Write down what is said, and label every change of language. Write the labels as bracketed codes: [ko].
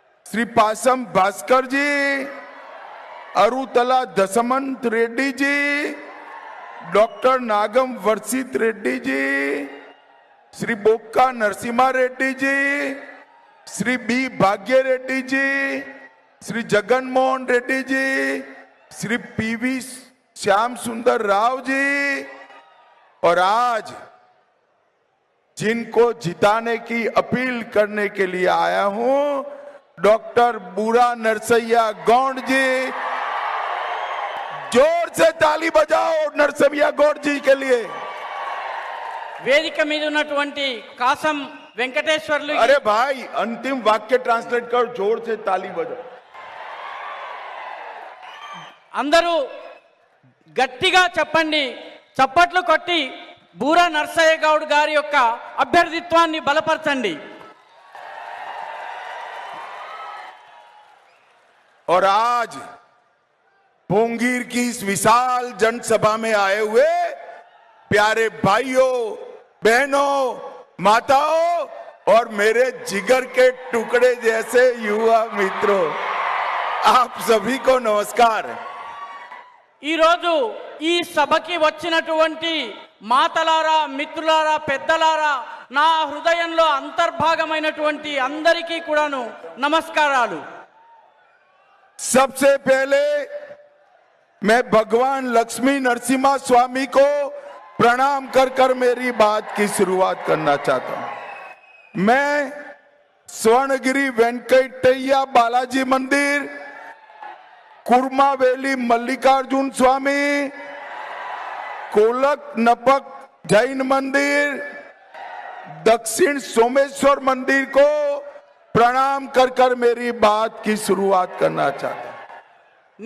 [hi] श्री पासम भास्कर जी, अरुतला दशमंत Reddy ji, doctor नागम वर्षित Reddy ji, Shri बोक्का Narasimha Reddy ji, Shri B भाग्य Reddy ji, Shri Jagan Mohan Reddy ji, Shri PV Shyam सुंदर राव जी, और आज जिनको जिताने की अपील करने के लिए आया हूं, डॉक्टर बूरा नरसैया गौड़ जी। जोर से ताली बजाओ नरसिम्हा गौड़ जी के लिए। [te] వేదిక మీద ఉన్నటువంటి కాసం వెంకటేశ్వర్లు। [hi] अरे भाई, अंतिम वाक्य ट्रांसलेट करो, जोर से ताली बजाओ। [te] అందరూ గట్టిగా చెప్పండి, చప్పట్లు కొట్టి బూరా నర్సయ్య గౌడ్ గారి యొక్క అభ్యర్థిత్వాన్ని బలపరచండి। [hi] और आज पोंगीर की इस विशाल जनसभा में आए हुए प्यारे भाइयों, बहनों, माताओं और मेरे जिगर के टुकड़े जैसे युवा मित्रों, आप सभी को नमस्कार। [te] ఈ రోజు ఈ సభకి వచ్చినటువంటి మాతలారా, మిత్రులారా, పెద్దలారా, నా హృదయంలో అంతర్భాగమైనటువంటి అందరికీ కూడాను నమస్కారాలు। [hi] सबसे पहले मैं भगवान लक्ष्मी नरसिम्हा स्वामी को प्रणाम कर कर मेरी बात की शुरुआत करना चाहता हूं। मैं स्वर्णगिरी वेंकटैया बालाजी मंदिर, कुर्मावेली मल्लिकार्जुन स्वामी, कोलक नपक जैन मंदिर, दक्षिण सोमेश्वर मंदिर को प्रणाम कर कर मेरी बात की शुरुआत करना चाहता हूं।